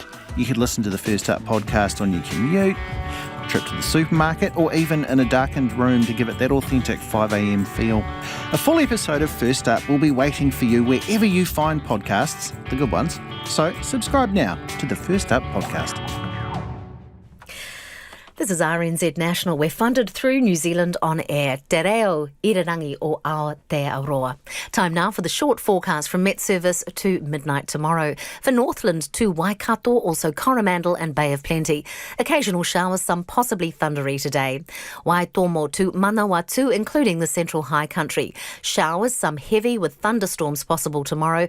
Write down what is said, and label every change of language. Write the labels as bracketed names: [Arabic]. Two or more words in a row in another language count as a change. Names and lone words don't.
[English] You could listen to the First Up podcast on your commute, trip to the supermarket, or even in a darkened room to give it that authentic 5 a.m. feel. A full episode of First Up will be waiting for you wherever you find podcasts, the good ones. So subscribe now to the First Up podcast. This is RNZ National. We're funded through New Zealand On Air. [Māori] Te reo, irirangi o Aotearoa. [English] Time now for the short forecast from Met Service to midnight tomorrow. For Northland to Waikato, also Coromandel and Bay of Plenty. Occasional showers, some possibly thundery today. Waitomo to Manawatu, including the central high country. Showers, some heavy with thunderstorms possible tomorrow.